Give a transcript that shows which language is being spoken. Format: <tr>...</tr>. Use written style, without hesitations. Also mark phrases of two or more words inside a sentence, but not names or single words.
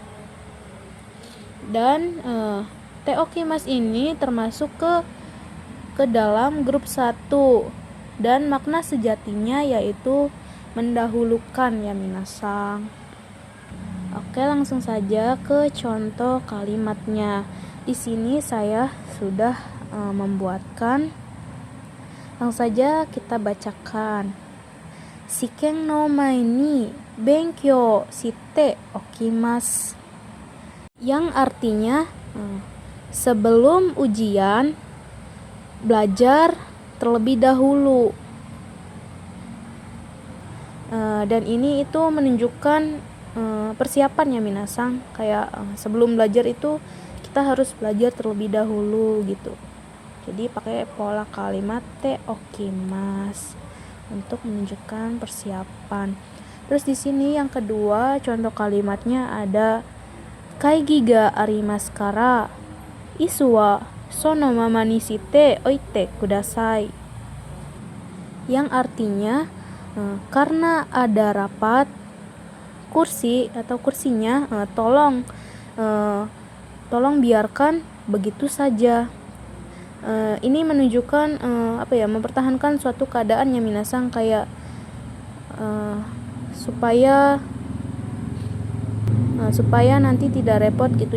<id>Dan</id> <ja>ておきます</ja> <id>ini termasuk ke dalam grup 1 dan makna sejatinya yaitu mendahulukan ya minasang. Oke, langsung saja ke contoh kalimatnya. Di sini saya sudah membuatkan. Langsung saja kita bacakan.</id> <ja>試験の前に勉強しておきます.</ja> <id>Yang artinya sebelum ujian belajar terlebih dahulu. Dan ini itu menunjukkan persiapan ya minasang, kayak sebelum belajar itu kita harus belajar terlebih dahulu gitu. Jadi pakai pola kalimat</id> <ja>ておきます</ja> <id>untuk menunjukkan persiapan. Terus di sini yang kedua contoh kalimatnya ada</id> <ja>会議がありますから椅子はそのままにしておいてください.</ja> <id>Yang artinya karena ada rapat kursi atau kursinya tolong biarkan begitu saja. Ini menunjukkan mempertahankan suatu keadaan yang minasang, kayak supaya nanti tidak repot gitu.</id>